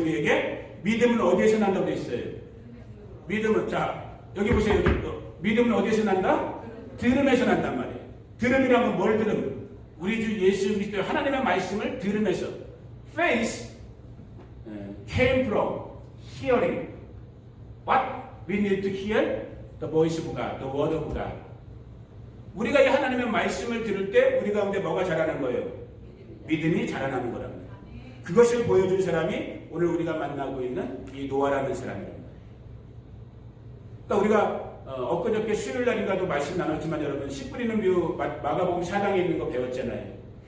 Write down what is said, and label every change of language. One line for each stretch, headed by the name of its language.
Korean: 우리에게 믿음은 어디에서 난다고 되어 있어요? 믿음은, 자 여기 보세요. 믿음은 어디에서 난다? 들음에서 난단 말이에요. 들음이란 건 뭘 들음? 우리 주 예수 그리스도의 하나님의 말씀을 들음에서.
English: Faith came from hearing. What we need to hear? The voice of God, the word of God.
Korean: 우리가 이 하나님의 말씀을 들을 때 우리 가운데 뭐가 자라는 거예요? 믿음이 자라나는 거랍니다. 그것을 보여준 사람이 오늘 우리가 만나고 있는 이 노아라는 사람입니다. 그러니까 우리가 엊그저께 수요일 날인가도 말씀 나눴지만 여러분 씨 뿌리는 묘 마가복음 4장에 있는 거 배웠잖아요.